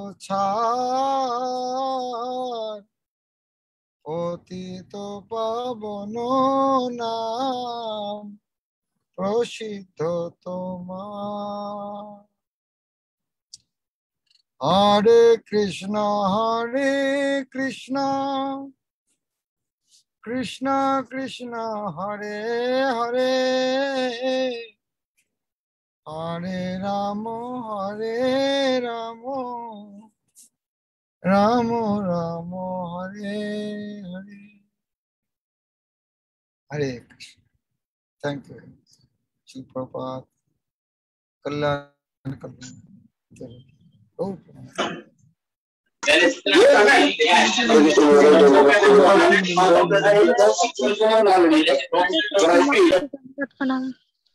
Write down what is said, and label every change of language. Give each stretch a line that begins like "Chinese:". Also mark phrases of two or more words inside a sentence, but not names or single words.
Bangla: ছাড় পতিত পাবন নাম প্রসিদ্ধ
Sanskrit: তোমার হরে কৃষ্ণ কৃষ্ণ কৃষ্ণ হরে হরে हरे रामो रामो रामो हरे हरे. हरे कृष्ण.
English: Thank you.
Bangla: Shri Prabhupada. Kalyan Kalyan. Oh. Pranam.